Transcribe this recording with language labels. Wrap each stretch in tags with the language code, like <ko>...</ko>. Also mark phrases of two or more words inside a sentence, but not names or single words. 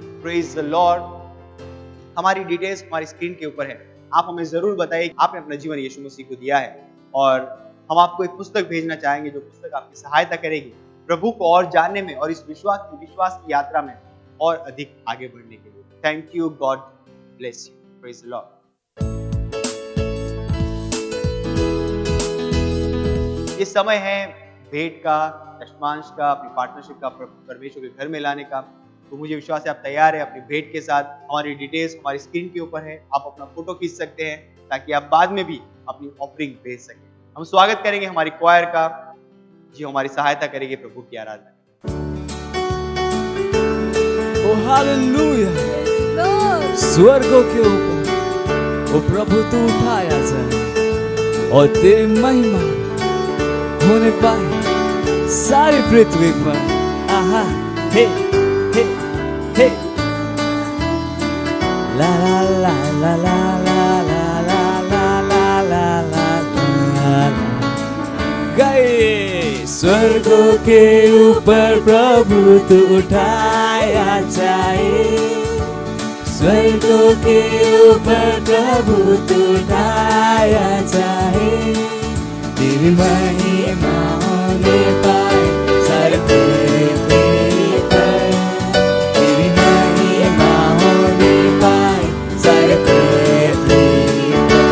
<en>Praise the Lord.</en> <hi>हमारी डिटेल्स हमारी स्क्रीन के ऊपर है। आप हमें जरूर बताइए आपने अपना जीवन यीशु मसीह को दिया है और हम आपको एक पुस्तक भेजना चाहेंगे जो पुस्तक आपकी सहायता करेगी प्रभु को और जानने में और इस विश्वास की यात्रा में और अधिक आगे बढ़ने के लिए।</hi> <en>Thank you, God bless you, Praise the Lord.</en> <hi>ये समय है भेंट का, दशमांश का, अपनी पार्टनरशिप का परमेश्वर के घर में लाने का। तो मुझे विश्वास है आप तैयार है अपनी भेंट के साथ। हमारी डिटेल्स हमारी स्क्रीन के ऊपर है, आप अपना फोटो खींच सकते हैं ताकि आप बाद में भी अपनी ऑफरिंग भेज सकें। हम स्वागत करेंगे हमारी क्वायर का, जो हमारी सहायता करेगी प्रभु की आराधना। ओ हालेलुया। स्वर्गों के ऊपर ओ प्रभु तू उठाया जाए और तेरी महिमा होने पाए सारी पृथ्वी पर। आहा, हे हे हे, ला ला ला ला ला ला ला ला ला ला ला। गए स्वर्गों के ऊपर प्रभु तू उठाया जाए, स्वर्गों के ऊपर प्रभु तू उठाया जाए। तेरी महिमा होने पाए सारे पृथ्वी पर, तेरी महिमा होने पाए सारे पृथ्वी पर।</hi>